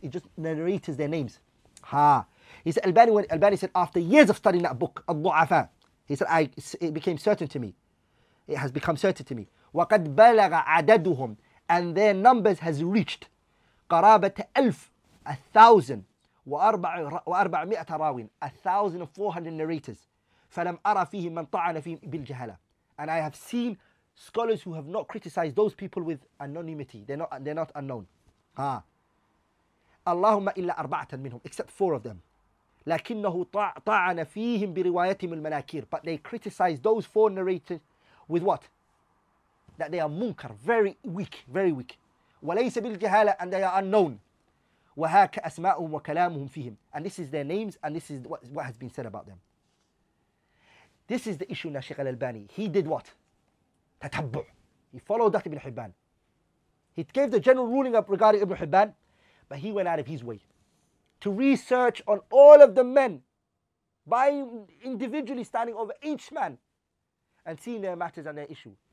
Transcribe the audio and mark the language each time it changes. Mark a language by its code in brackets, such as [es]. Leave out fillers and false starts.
[en] It just narrates their names. He said Albani said after years of studying that book الضعفاء, he said it became certain to me. It has become certain to me. [ar] وقد بلغ عددهم, [en] and their numbers has reached [ar] قرابة 1,400 راوٍ, [en] 1,400 narrators. [ar] فلم أرى فيه من طعن فيه بالجهالة. [en] And I have seen scholars who have not criticized those people with anonymity. They're not unknown. [ar] اللهم إلا 4 منهم, [en] except 4 of them. [ar] لكنه طعن فيهم بروايتهم المناكير. [en] But they criticize those 4 narrators with what? That they are munkar, very weak, very weak. [ar] وليس بالجهالة, [en] and they are unknown. [ar] وهاك أسماؤهم وكلامهم فيهم. [en] And this is their names, and this is what has been said about them. This is the issue now, Sheikh Al-Albani. He did what? تتبع. He followed that Ibn Hibban. He gave the general ruling up regarding Ibn Hibban, but he went out of his way to research on all of the men, by individually standing over each man and seeing their matters and their issue.